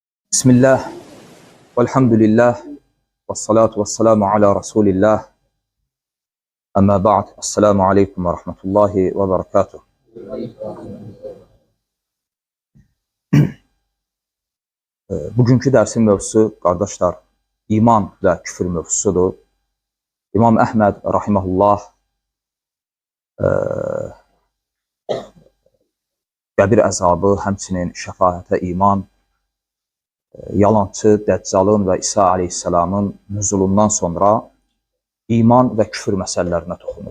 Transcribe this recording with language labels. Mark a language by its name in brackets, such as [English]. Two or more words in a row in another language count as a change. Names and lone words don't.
[Arabic] بسم الله والحمد لله والصلاة والسلام على رسول الله. أما بعد السلام عليكم ورحمة الله وبركاته. [Azerbaijani] Bugünkü dərsin mövzusu, qardaşlar, iman və küfür mövzusudur. İmam Əhməd rahiməhullah qəbir əzabı, həmçinin şəfaətə iman, yalancı, Dəccalın və İsa aleyhisselamın nüzulundan sonra iman və küfür məsələlərinə toxunur.